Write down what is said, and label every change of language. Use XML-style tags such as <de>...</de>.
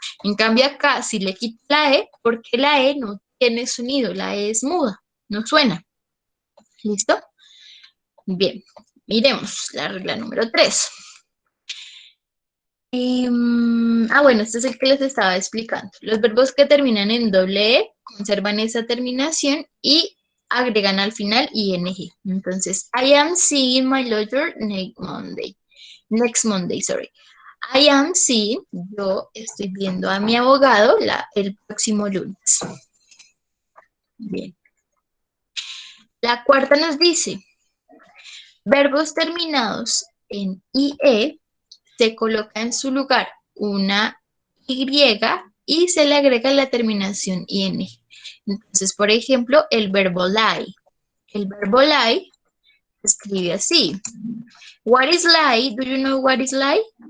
<es>En cambio acá sí le quito la E porque la E no tiene sonido, la E es muda, no suena. ¿Listo? Bien, miremos la regla número 3. Bueno, este es el que les estaba explicando. Los verbos que terminan en doble E conservan esa terminación y agregan al final ing.</es> <en>Entonces, I am seeing my lawyer next Monday, sorry. I am seeing,</en> <es>yo estoy viendo a mi abogado el próximo lunes. Bien. La cuarta nos dice, verbos terminados en IE se coloca en su lugar una Y y se le agrega la terminación IN. Entonces, por ejemplo, el verbo lie. El verbo lie se escribe así.</es> <en>What is lie? Do you know what is lie?</en>